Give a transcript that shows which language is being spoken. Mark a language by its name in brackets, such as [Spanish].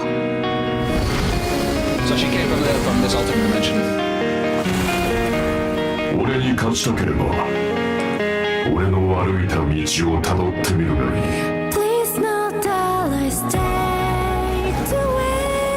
[English] So she came from this alternate dimension. [Japanese] 俺に勝ちたければ俺の歩いた道をたどってみるがいい。 [English] Please not that I stayed away.